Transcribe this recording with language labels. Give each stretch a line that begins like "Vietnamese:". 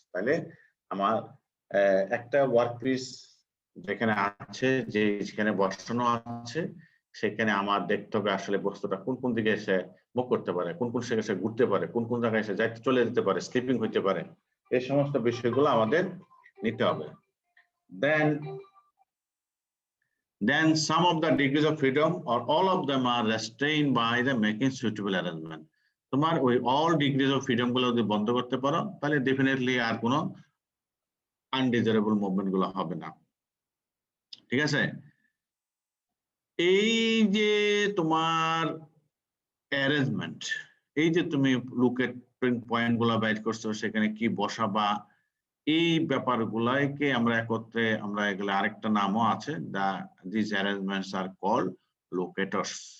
Bangla: তাহলে আমার একটা ওয়ার্কপিস যেখানে আছে, যেখানে বসানো আছে, সেখানে আমার দেখতে হবে আসলে বস্তুটা কোন কোন দিকে এসে মুভ করতে পারে, কোন কোন জায়গায় এসে ঘুরতে পারে, কোন কোন জায়গায় এসে যাইতে চলে যেতে পারে, স্লিপিং হইতে পারে, এই সমস্ত বিষয়গুলো আমাদের নিতে হবে।
English: Then some of the degrees of freedom or all of them are restrained by the making suitable arrangement.
Bangla: তোমার ওই
English: all degrees of freedom
Bangla: গুলো যদি বন্ধ করতে পারো তাহলে ডেফিনেটলি আর কোনো আনডিজারেবল মুভমেন্ট গুলো হবে না। ঠিক আছে, এই যে তোমার অ্যারেঞ্জমেন্ট, এই যে তুমি লোকেটিং পয়েন্ট গুলা বাইর করছো সেখানে কি বসাবা, এই ব্যাপারগুলাকে আমরা একত্রে আমরা এগুলো আরেকটা নামও আছে,
English: This arrangements are called locators.